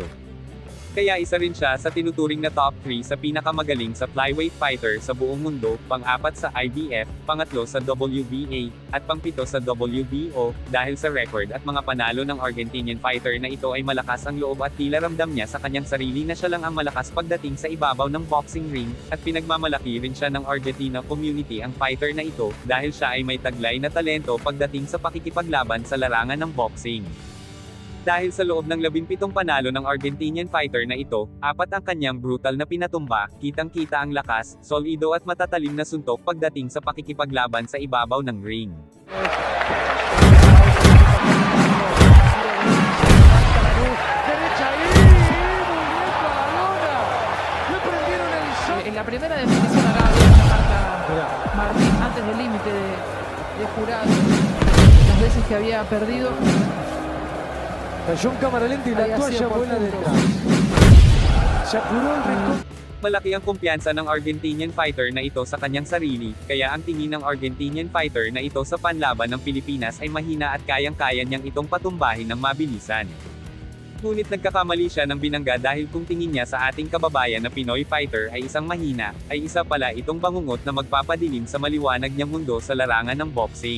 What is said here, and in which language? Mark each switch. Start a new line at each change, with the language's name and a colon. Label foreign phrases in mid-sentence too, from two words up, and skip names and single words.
Filipino: Kaya isa rin siya sa tinuturing na top 3 sa pinakamagaling sa
English: flyweight fighter
Filipino: sa buong mundo, pang-4 sa IBF, pangatlo sa WBA, at pang-7 sa WBO, dahil sa record at mga panalo ng
English: Argentinian fighter
Filipino: na ito ay malakas ang loob at tila ramdam niya sa kanyang sarili na siya lang ang malakas pagdating sa ibabaw ng
English: boxing ring,
Filipino: at pinagmamalaki rin siya ng Argentina community ang fighter na ito, dahil siya ay may taglay na talento pagdating sa pakikipaglaban sa larangan ng boxing. Dahil sa loob ng 17 panalo ng
English: Argentinian fighter
Filipino: na ito, 4 ang kanyang brutal na pinatumba, kitang-kita ang lakas, solido at matatalim na suntok pagdating sa pakikipaglaban sa ibabaw ng ring.
Spanish: En la primera definición acá había una marca Martín antes del límite de jurado, las veces que había perdido. Cayó en cámara lenta y la toalla vuela detrás. Se apuró el rincón.
Filipino: Malaki ang kumpiyansa ng
English: Argentinian fighter
Filipino: na ito sa kanyang sarili, kaya ang tingin ng
English: Argentinian fighter
Filipino: na ito sa panlaban ng Pilipinas ay mahina at kayang-kaya niyang itong patumbahin ng mabilisan. Ngunit nagkakamali siya ng binangga dahil kung tingin niya sa ating kababayan na Pinoy fighter ay isang mahina, ay isa pala itong bangungot na magpapadilim sa maliwanag niyang mundo sa larangan ng boxing.